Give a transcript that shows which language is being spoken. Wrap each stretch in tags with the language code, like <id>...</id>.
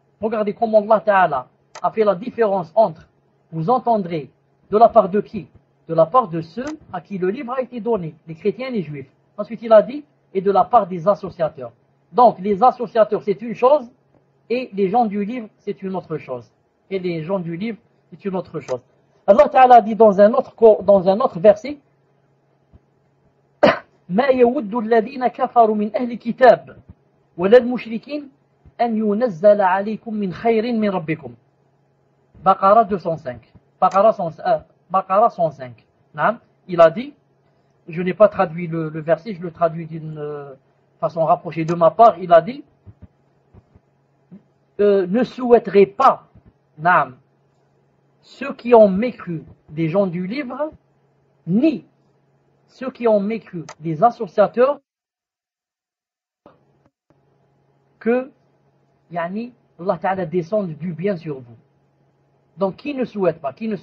<fr>Regardez comment Allah Ta'ala a fait la différence entre vous entendrez de la part de qui? De la part de ceux à qui le livre a été donné, les chrétiens et les juifs. Ensuite, il a dit et de la part des associateurs. Donc les associateurs c'est une chose et les gens du livre c'est une autre chose. Et les gens du livre c'est une autre chose. Allah Ta'ala dit dans un autre verset</fr> <ar>ما يود الذين كفروا من أهل الكتاب ولا المشركين أن ينزل عليكم من خير من ربكم.</ar> <fr>Baqara 205. Baqara 105. Il a dit, je n'ai pas traduit le verset, je le traduis d'une façon rapprochée de ma part, il a dit, ne souhaiterait pas, ceux qui ont mécru des gens du livre, ni ceux qui ont mécru des associateurs, que Allah Ta'ala descende du bien sur vous. Donc qui ne souhaite pas?</fr>